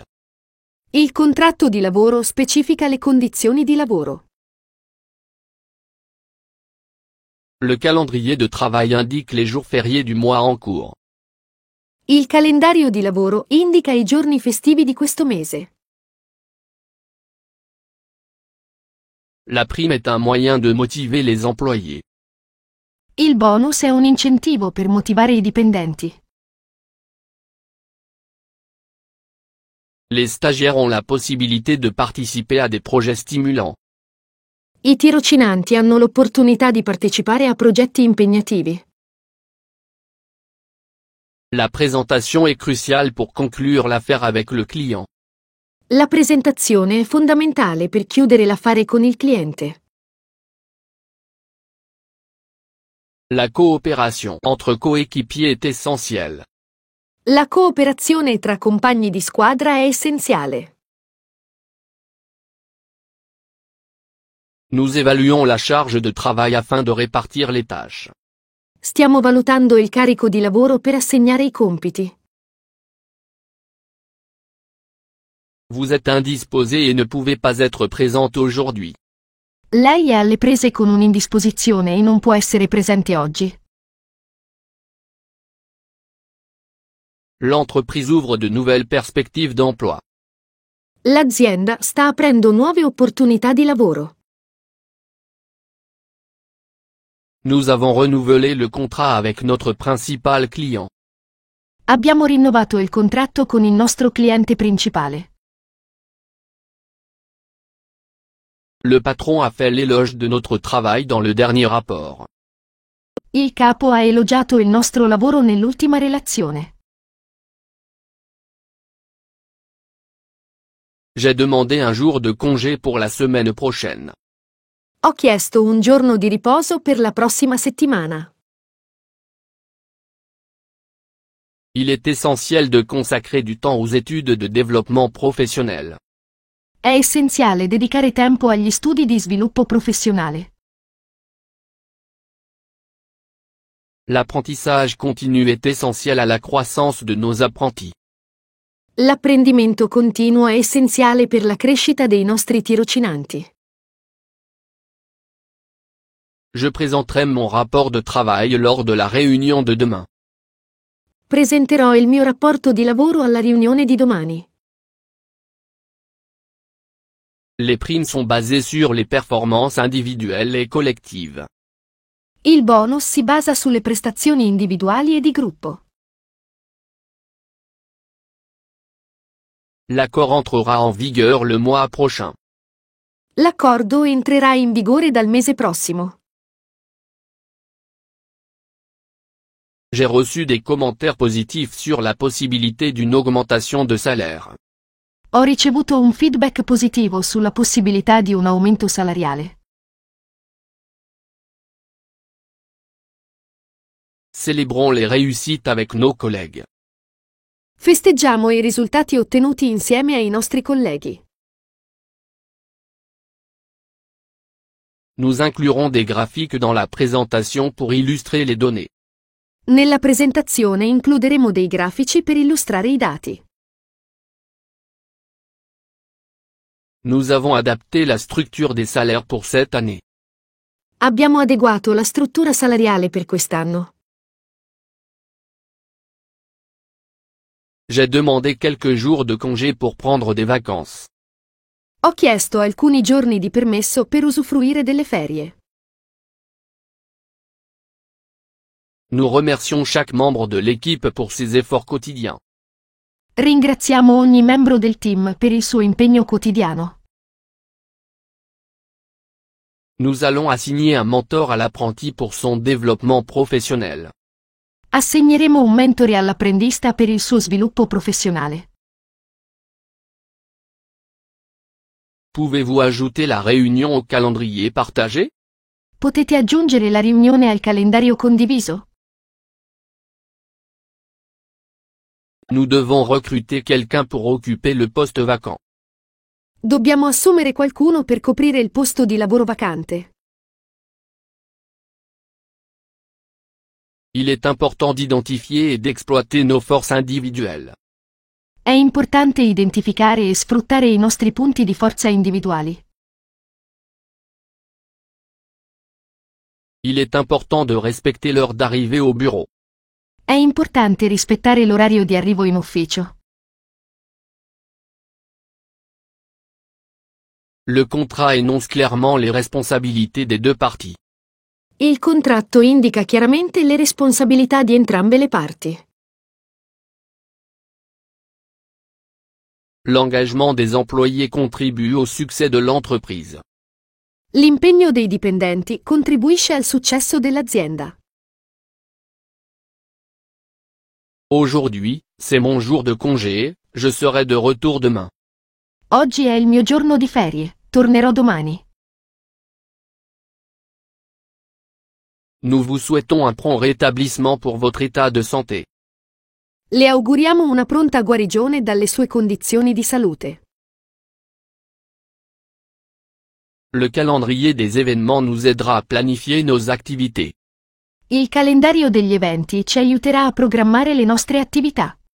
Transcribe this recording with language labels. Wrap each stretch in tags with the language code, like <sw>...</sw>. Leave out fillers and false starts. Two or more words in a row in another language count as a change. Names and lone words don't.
<it>Il contratto di lavoro specifica le condizioni di lavoro.</it> <fr>Le calendrier de travail indique les jours fériés du mois en cours.</fr> <it>Il calendario di lavoro indica i giorni festivi di questo mese.</it> <fr>La prime est un moyen de motiver les employés.</fr> <it>Il bonus è un incentivo per motivare i dipendenti.</it> <fr>Les stagiaires ont la possibilité de participer à des projets stimulants.</fr> <it>I tirocinanti hanno l'opportunità di partecipare a progetti impegnativi.</it> <fr>La présentation est cruciale pour conclure l'affaire avec le client.</fr> <it>La presentazione è fondamentale per chiudere l'affare con il cliente.</it> <fr>La coopération entre coéquipiers est essentielle.</fr> <it>La cooperazione tra compagni di squadra è essenziale.</it> <fr>Nous évaluons la charge de travail afin de répartir les tâches.</fr> <it>Stiamo valutando il carico di lavoro per assegnare i compiti.</it> <fr>Vous êtes indisposé et ne pouvez pas être présente aujourd'hui.</fr> <it>Lei è alle prese con un'indisposizione e non può essere presente oggi.</it> <fr>L'entreprise ouvre de nouvelles perspectives d'emploi.</fr> <it>L'azienda sta aprendo nuove opportunità di lavoro.</it> <fr>Nous avons renouvelé le contrat avec notre principal client.</fr> <it>Abbiamo rinnovato il contratto con il nostro cliente principale.</it> <fr>Le patron a fait l'éloge de notre travail dans le dernier rapport.</fr> <it>Il capo ha elogiato il nostro lavoro nell'ultima relazione.</it> <fr>J'ai demandé un jour de congé pour la semaine prochaine.</fr> <it>Ho chiesto un giorno di riposo per la prossima settimana.</it> <fr>Il est essentiel de consacrer du temps aux études de développement professionnel.</fr> <it>È essenziale dedicare tempo agli studi di sviluppo professionale.</it> <fr>L'apprentissage continu est essentiel à la croissance de nos apprentis.</fr> <it>L'apprendimento continuo è essenziale per la crescita dei nostri tirocinanti.</it> <fr>Je présenterai mon rapport de travail lors de la réunion de demain.</fr> <it>Presenterò il mio rapporto di lavoro alla riunione di domani.</it> <fr>Les primes sont basées sur les performances individuelles et collectives.</fr> <it>Il bonus si basa sulle prestazioni individuali e di gruppo.</it> <fr>L'accord entrera en vigueur le mois prochain.</fr> <it>L'accordo entrerà in vigore dal mese prossimo.</it> <fr>J'ai reçu des commentaires positifs sur la possibilité d'une augmentation de salaire.</fr> <it>Ho ricevuto un feedback positivo sulla possibilità di un aumento salariale.</it> <fr>Célébrons les réussites avec nos collègues.</fr> <it>Festeggiamo i risultati ottenuti insieme ai nostri colleghi.</it> <fr>Nous inclurons des graphiques dans la présentation pour illustrer les données.</fr> <it>Nella presentazione includeremo dei grafici per illustrare i dati.</it> <fr>Nous avons adapté la structure des salaires pour cette année.</fr> <it>Abbiamo adeguato la struttura salariale per quest'anno.</it> <fr>J'ai demandé quelques jours de congé pour prendre des vacances.</fr> <it>Ho chiesto alcuni giorni di permesso per usufruire delle ferie.</it> <fr>Nous remercions chaque membre de l'équipe pour ses efforts quotidiens.</fr> <it>Ringraziamo ogni membro del team per il suo impegno quotidiano.</it> <fr>Nous allons assigner un mentor à l'apprenti pour son développement professionnel.</fr> <it>Assegneremo un mentore all'apprendista per il suo sviluppo professionale.</it> <fr>Pouvez-vous ajouter la réunion au calendrier partagé?</fr> <it>Potete aggiungere la riunione al calendario condiviso?</it> <fr>Nous devons recruter quelqu'un pour occuper le poste vacant.</fr> <it>Dobbiamo assumere qualcuno per coprire il posto di lavoro vacante.</it> <fr>Il est important d'identifier et d'exploiter nos forces individuelles.</fr> <it>È importante identificare e sfruttare i nostri punti di forza individuali.</it> <fr>Il est important de respecter l'heure d'arrivée au bureau.</fr> <it>È importante rispettare l'orario di arrivo in ufficio.</it> <fr>Le contrat énonce clairement les responsabilités des deux parties.</fr> <it>Il contratto indica chiaramente le responsabilità di entrambe le parti.</it> <fr>L'engagement des employés contribue au succès de l'entreprise.</fr> <it>L'impegno dei dipendenti contribuisce al successo dell'azienda.</it> <fr>Aujourd'hui, c'est mon jour de congé, je serai de retour demain.</fr> <it>Oggi è il mio giorno di ferie, tornerò domani.</it> <fr>Nous vous souhaitons un prompt rétablissement pour votre état de santé.</fr> <it>Le auguriamo una pronta guarigione dalle sue condizioni di salute.</it> <fr>Le calendrier des événements nous aidera à planifier nos activités.</fr> <it>Il calendario degli eventi ci aiuterà a programmare le nostre attività.</it>